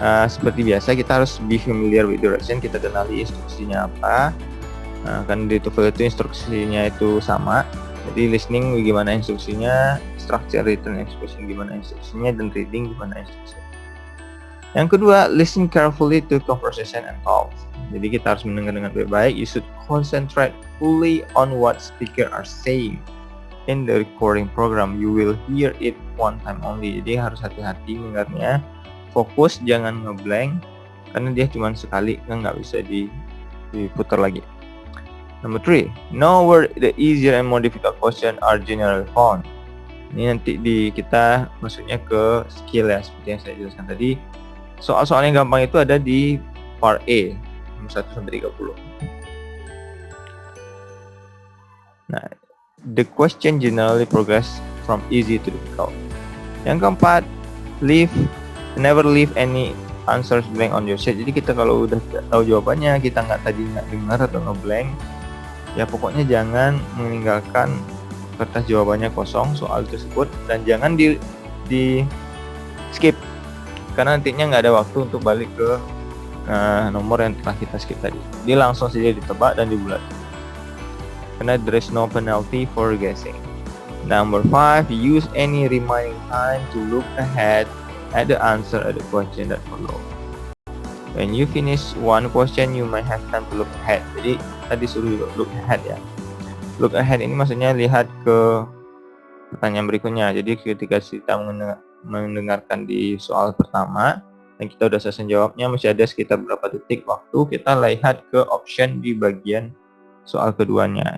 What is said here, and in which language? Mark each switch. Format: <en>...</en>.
<id>Seperti biasa, kita harus</id> <en>be familiar with direction,</en> <id>kita kenali instruksinya apa. Kan di TOEFL itu instruksinya itu sama. Jadi listening gimana instruksinya, structure written expression gimana instruksinya, dan reading gimana instruksinya. Yang kedua,</id> <en>listen carefully to conversation and talks.</en> <id>Jadi kita harus mendengar dengan baik.</id> <en>You should concentrate fully on what speaker are saying. In the recording program, you will hear it one time only.</en> <id>Jadi harus hati-hati mendengarnya. Fokus, jangan ngeblank, karena dia cuma sekali, kan nggak bisa diputar lagi.</id> <en>Number 3, know where the easier and more difficult question are generally found.</en> <id>Ini nanti kita maksudnya ke skill ya, seperti yang saya jelaskan tadi. Soal-soal yang gampang itu ada di part A, 1-30.</id> <en>Nah, the question generally progress from easy to difficult.</en> <id>Yang keempat,</id> <en>never leave any answers blank on your sheet.</en> <id>Jadi kita kalau udah tahu jawabannya, kita nggak dengar atau ngeblank, ya pokoknya jangan meninggalkan kertas jawabannya kosong soal tersebut, dan jangan di skip, karena nantinya nggak ada waktu untuk balik ke nomor yang telah kita skip tadi. Dia langsung saja ditebak dan dibulat, karena</id> <en>there is no penalty for guessing. Number 5, use any remaining time to look ahead at the answer at the question that follow. When you finish one question, you might have time to look ahead.</en> <id>Jadi tadi suruh look ahead ya. Look ahead ini maksudnya lihat ke pertanyaan berikutnya. Jadi ketika kita mendengarkan di soal pertama dan kita udah selesai jawabnya, masih ada sekitar berapa detik waktu, kita lihat ke option di bagian soal keduanya.</id>